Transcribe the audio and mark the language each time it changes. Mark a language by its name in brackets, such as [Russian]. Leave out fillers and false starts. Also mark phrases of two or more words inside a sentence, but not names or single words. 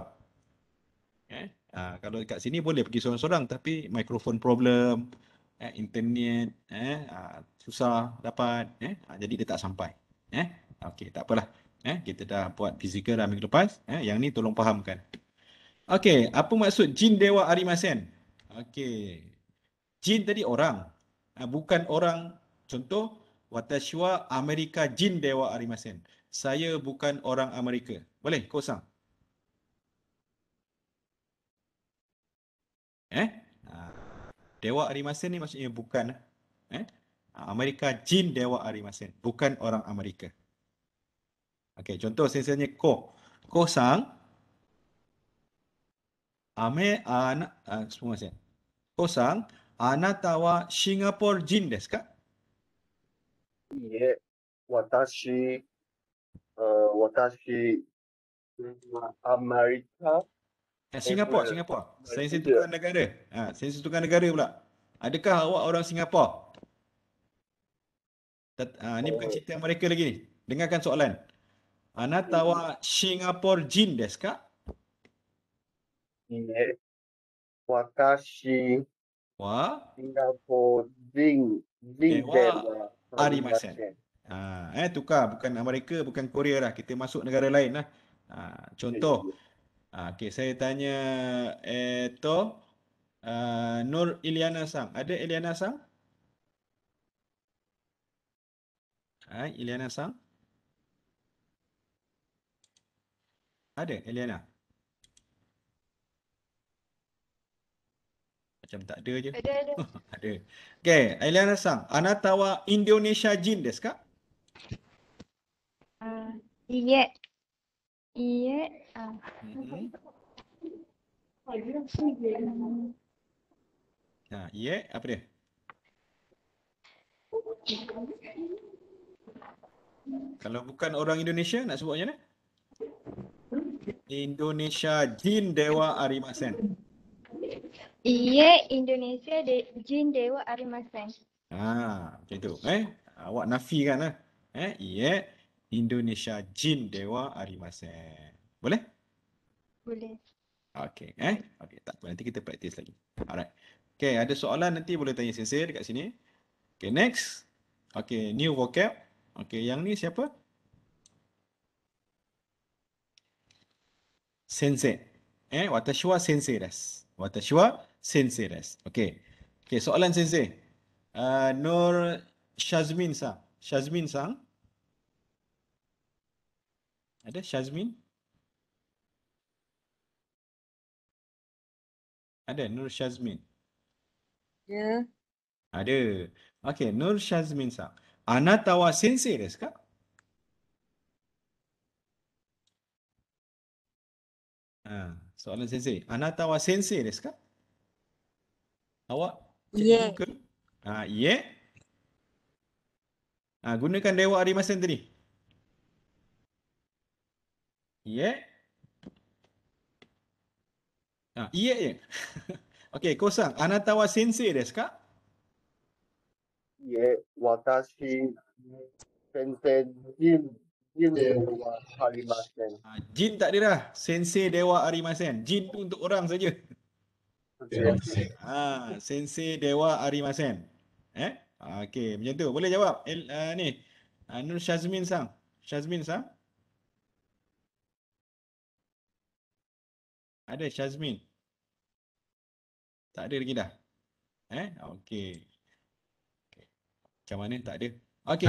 [Malay] Kalau kat sini boleh pergi seorang-seorang tapi mikrofon problem, internet susah dapat, jadi dia tak sampai. Okey, tak apalah. Kita dah buat fizikal dah minggu lepas. Yang ni tolong fahamkan. Okey, apa maksud [Japanese] 人ではありません? [Malay] Okey. Jin tadi orang. Bukan orang. Contoh, [Japanese] 私はアメリカ人ではありません. [Malay] Saya bukan orang Amerika. Boleh? Kosong. [Japanese] ではありません [Malay] ni maksudnya bukan. [Japanese] アメリカ人ではありません. [Malay] Bukan orang Amerika. Okey, contoh sensenya ko. Ko-sang semua saya. [Japanese] コさん、あなたはシンガポール人ですか? いいえ、私、アメリカ、 Singapura, Malaysia. [Malay] Singapura. Saya Malaysia. tukar negara. Saya tukar negara pula. Adakah awak orang Singapura? Ni bukan cerita mereka lagi ni. Dengarkan soalan. [Japanese] あなたはシンガポール人ですか? いいえ、私、 Wa シンガポール人ではありません。 [Malay] tukar. Bukan Amerika, bukan Korea lah. Kita masuk negara lain lah. Contoh. Okey, saya tanya Nur Iliana Sang. Ada Iliana Sang? Hai, Iliana Sang? Ada Iliana? Macam tak ada je. Ada. Ada. Okey, Iliana Sang. [Japanese] あなたはインドネシア人ですか? いいえ。いいえ. Iye, [Malay] apa dia? Kalau bukan orang Indonesia, nak sebut macam mana? [Japanese] インドネシア人ではありません. いいえインドネシア人ではありません. [Malay] Macam tu. Awak nafikan lah. [Japanese] いいえ、インドネシア人ではありません. [Malay] Boleh? Boleh. Okey, okey, tak apa. Nanti kita praktis lagi. Alright. Okey, ada soalan nanti boleh tanya sensei dekat sini. Okey, next. Okey, new vocab. Okey, yang ni siapa? Sensei. [Japanese] 私は先生です。私は先生です. [Malay] Okey. Okey, soalan sensei. Nur Shazmin sang. Shazmin sang. Ada Shazmin? Ada Nur Shazmin? Ya. Ada. Okey, Nur Shazmin sang. [Japanese] あなたは先生ですか? [Malay] Soalan sensei. [Japanese] あなたは先生ですか? [Malay] Awak [Japanese] Iye. [Malay] cikgu ke? Iye. Gunakan [Japanese] ではありません [Malay] tadi. Iye. Iye je. Okey, kosang. [Japanese] あなたは先生ですか? いえ、私、先生、人ではありません。 [Malay] Jin tak ada dah. [Japanese] 先生ではありません. [Malay] Jin tu untuk orang saja. [Japanese] 先生ではありません. [Malay] Okey, macam tu. Boleh jawab. Ni. Nur Syazmin sang. Syazmin sang. Ada Syazmin. Tak ada lagi dah. Okey. Macam mana? Tak ada. Okey.